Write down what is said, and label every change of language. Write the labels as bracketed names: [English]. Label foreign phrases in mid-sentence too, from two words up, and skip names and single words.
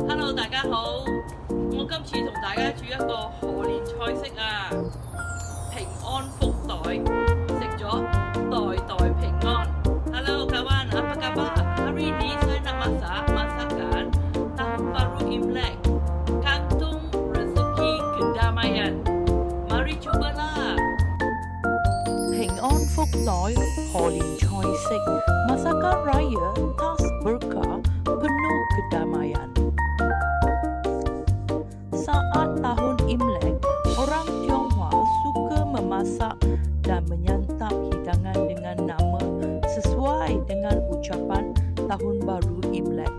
[Cantonese] Hello， 大家好，我今次同大家煮一個賀年菜式啊，平安福袋，食咗代代平安。 [Malay] Halo kawan, apa kabar? Hari ini saya nak masak masakan Tahun Baru Imlek, Kantung Rezeki Kedamaian. Mari cubalah. [Cantonese] 平安福袋賀年菜式 [Malay] Masakan Raya Tas Berkah Penuh Kedamaian. [Indonesian] Saat Tahun Imlek, orang Tionghoa suka memasak dan menyantap hidangan dengan nama sesuai dengan ucapan Tahun Baru Imlek.